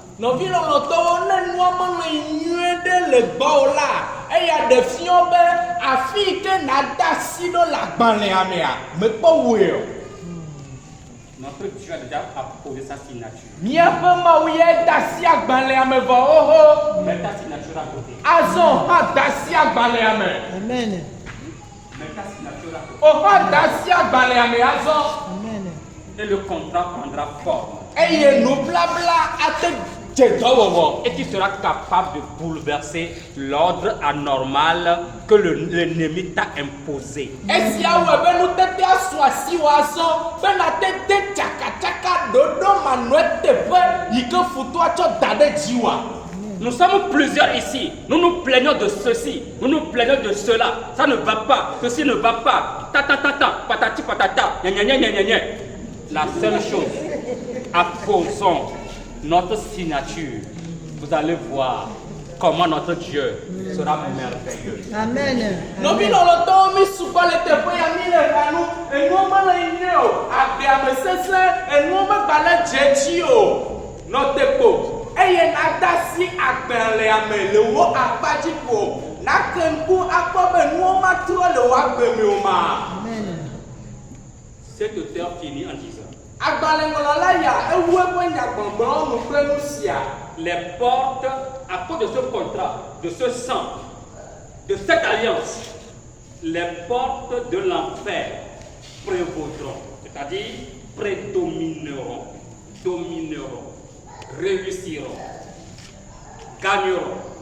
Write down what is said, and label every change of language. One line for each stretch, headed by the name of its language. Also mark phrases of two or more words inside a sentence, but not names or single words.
Ewe: Nɔvi lɔlɔtɔwo ne nua mele nyuie ɖe le gbɔwò la, eya ɖe fiɔ be afi yi ke nade asi ɖo le agbalẽa mea, mekpɔ woe o.
French: Notre Dieu a déjà apposé sa signature.
Ewe: Míaƒe Mawu ye de asi agbalẽa me vɔ xoxo.
French: Mets ta signature à côté.
Ewe: Azɔ hã de asi agbalẽa me.
French: Amen. Mets ta signature à côté.
Ewe: O hã de asi agbalẽa me azɔ. Amen.
French: Et le contrat prendra forme.
Ewe: Eye nubabla ate dze dɔwɔwɔ.
French: Et tu seras capable de bouleverser l'ordre anormal que l'ennemi t'a imposé.
Ewe: Esia wɔe be nutete asɔ asi wɔ azɔ bena te de tsakatsaka ɖoɖo manɔe teƒe yi ke futua tsɔ da ɖe dzi wa.
French: Nous sommes plusieurs ici. Nous nous plaignons de ceci. Nous nous plaignons de cela. Ça ne va pas. Ceci ne va pas. Ta ta ta ta. Patati patata. Gna gna gna gna gna. La seule chose, apposons notre signature. Vous allez voir comment notre Dieu sera merveilleux. Amen.
Ewe: Nɔvi lɔlɔtɔwo mi sugbɔ le teƒe ya mi le ʋea nu, enuwo mele nyuie o, agbea me sesẽ, enuwo megba le dze dzi o. Nɔ te kpo, eye nade asi agbalẽa me le wo akpadzi ko, nake ŋku akpɔ be nuwo matrɔ le wo agbe me o ma. Amen.
French: Cet auteur finit en disant
Ewe: Agbalẽŋlɔla ya ewu eƒe nyagbɔgblɔwo nu kple nu sia.
French: les portes, à cause de ce contrat, de ce sang, de cette alliance, les portes de l'enfer prévaudront, c'est-à-dire prédomineront, domineront, réussiront, gagneront.